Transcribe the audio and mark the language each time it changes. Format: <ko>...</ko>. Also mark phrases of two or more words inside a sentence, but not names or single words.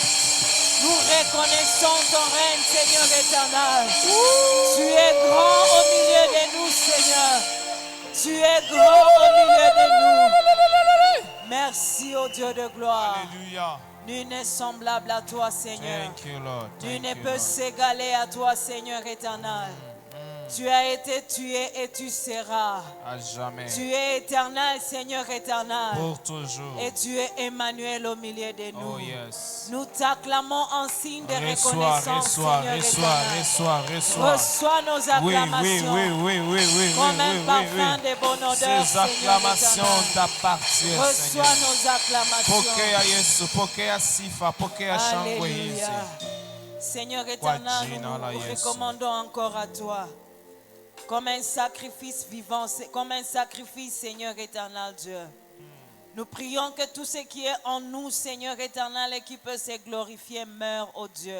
<fr>Nous reconnaissons ton règne, Seigneur éternel. Tu es grand au milieu de nous, Seigneur. Tu es grand au milieu de nous. Merci, ô Dieu de gloire. Alléluia. Nul n'est semblable à toi, Seigneur.</fr> <en>Thank you, Lord.</en> <fr>Nul</fr> <en>Thank</en> <fr>ne</fr> <en>you,</en> <fr>peut</fr> <en>Lord.</en> <fr>s'égaler à toi, Seigneur éternel. Tu as été, tu es et tu seras. À jamais. Tu es éternel, Seigneur éternel. Pour toujours. Et tu es Emmanuel au milieu de nous.</fr> <en>Oh yes.</en> <fr>Nous t'acclamons en signe de Reçois, reconnaissance, reçois, Seigneur reçois, éternel. reçois, reçois. Reçois nos Oui, acclamations. oui. Comme un parfum de bonne odeur, Ces Seigneur acclamations éternel. t'appartiennent, Reçois Seigneur. nos acclamations.</fr> <sw>Pokea Yesu, pokea sifa, pokea shangwe hizi.</sw> <fr>Alléluia. Seigneur éternel,</fr> <sw>jina</sw> <fr>nous</fr> <sw>la</sw> <fr>nous</fr> <sw>Yesu.</sw> <fr>recommandons encore à toi. Comme un sacrifice vivant, comme un sacrifice, Seigneur éternel Dieu. Nous prions que tout ce qui est en nous, Seigneur éternel, et qui peut se glorifier, meure, ô Dieu.</fr>